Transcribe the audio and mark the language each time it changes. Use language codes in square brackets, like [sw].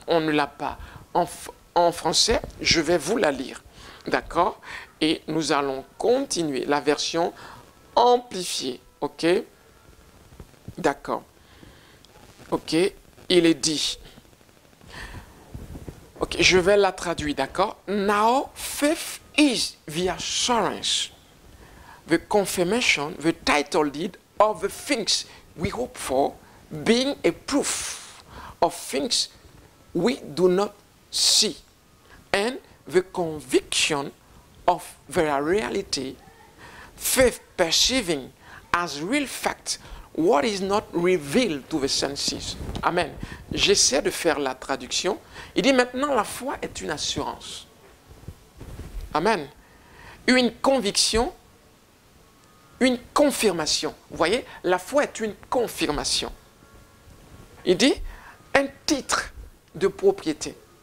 [fr] On ne l'a pas en français, je vais vous la lire, d'accord? Et nous allons continuer la version amplifiée, ok? D'accord. Ok, il est dit. Ok, je vais la traduire, d'accord? [en] Now, faith is the assurance, the confirmation, the title deed of the things we hope for, being a proof of things we do not see, and the conviction of their reality, faith perceiving as real fact what is not revealed to the senses. Amen. [fr] J'essaie de faire la traduction. Il dit maintenant la foi est une assurance. Amen. Une conviction, une confirmation. Vous voyez, la foi est une confirmation. Il dit un titre de propriété.